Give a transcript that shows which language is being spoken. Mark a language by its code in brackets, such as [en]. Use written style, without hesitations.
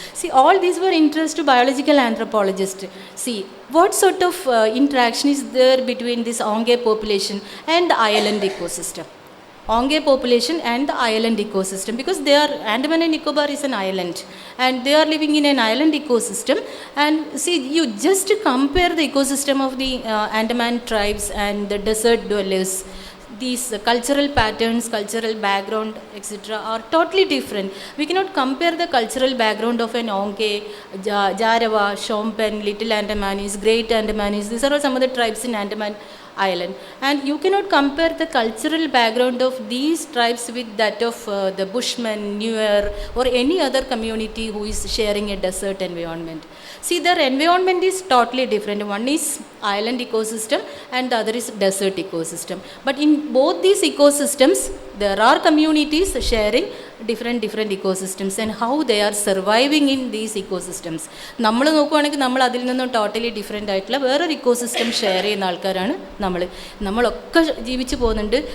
[en] See all these were interest to biological anthropologist. See what sort of interaction is there between this Onge population and the island ecosystem. Onge population and the island ecosystem, because they are, Andaman and Nicobar is an island and they are living in an island ecosystem. And see, you just compare the ecosystem of the Andaman tribes and the desert dwellers. These cultural patterns, cultural background, etc. are totally different. We cannot compare the cultural background of an Onge, Jarawa, Shompen, Little Andamanese, Great Andamanese. These are all some of the tribes in Andaman island. And you cannot compare the cultural background of these tribes with that of the Bushmen, Nuer, or any other community who is sharing a desert environment. See, their environment is totally different. One is island ecosystem and the other is desert ecosystem. But in both these ecosystems, there are communities sharing different ecosystems and how they are surviving in these ecosystems. [ml] നമ്മൾ നോക്കുകയാണെങ്കിൽ നമ്മൾ അതിൽ നിന്നും totally different ആയിട്ടുള്ള വേറൊരു ecosystem share ചെയ്യുന്ന ആൾക്കാരാണ് നമ്മളൊക്കെ ജീവിച്ചു പോകുന്നുണ്ട്.